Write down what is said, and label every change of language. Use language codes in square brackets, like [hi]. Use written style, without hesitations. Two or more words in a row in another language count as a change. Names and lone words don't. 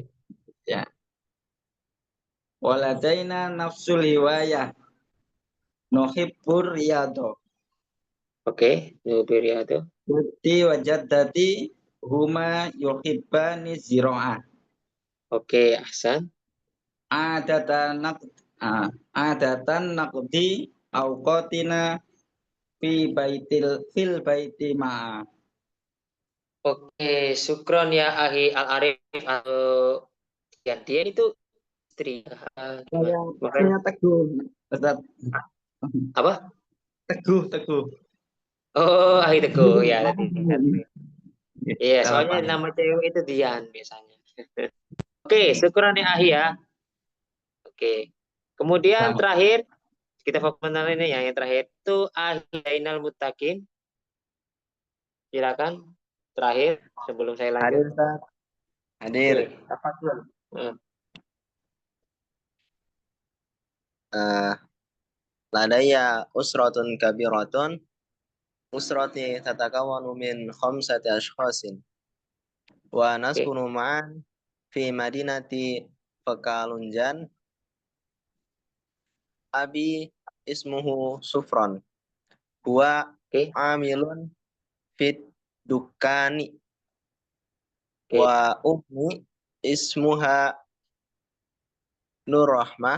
[id] Ya. [ar] ولدينا نفس الهواية. نحب الرياضة. Oke, Nubiriyado. أختي وجدتي هما يحبان الزراعة. [id] Oke, [ar] Ahsan. عادة نقضي أوقاتنا في البيت مع. [id] Oke, [ar] شكرا يا أخي [id] Al-Arif atau gantian itu istri. Saya Teguh, Ustaz. Apa? Teguh. Oh, Ahi Teguh ya tadi. Iya, Salah soalnya paham. nama cewek itu Dian biasanya. Oke, [ar] شكرا يا أخي [id] ya. Oke. Kemudian Sama. terakhir kita fokus ini ya, yang terakhir itu Ahi Zainal Muttaqin. Silakan terakhir sebelum saya lanjut. Hadir, Ustaz. Hadir. Oke, [ar] tafadhol. لدي أسرة كبيرة. أسرتي تتكون من خمسة أشخاص. ونسكن معا في مدينة Pekalunjan. أبي اسمه Sufron. هو عامل في الدكان. وأمي اسمها Nurrahmah.